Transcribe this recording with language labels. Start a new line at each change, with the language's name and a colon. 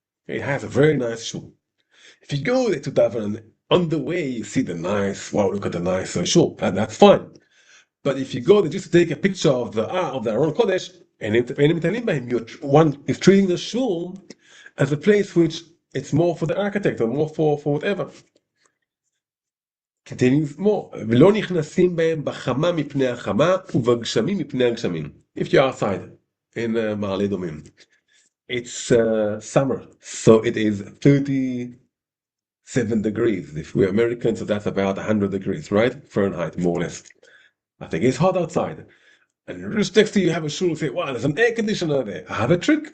English: It has a very nice shul. If you go there to Daven, on the way you see the nice, wow, look at the nice shul, and that's fine. But if you go there just to take a picture of the Aron Kodesh, and one is treating the shul as a place which it's more for the architect or more for whatever. Continues more.
Hebrew: ולא נכנסים בהם בחמה מפני החמה ובגשמים מפני הגשמים.
English: If you're outside in מעלה אדומים. It's summer, so it is 37 degrees. If we're Americans, so that's about 100 degrees, right? Fahrenheit, more or less. I think it's hot outside. And just next to you have a shul, say, wow, there's an air conditioner there. I have a trick.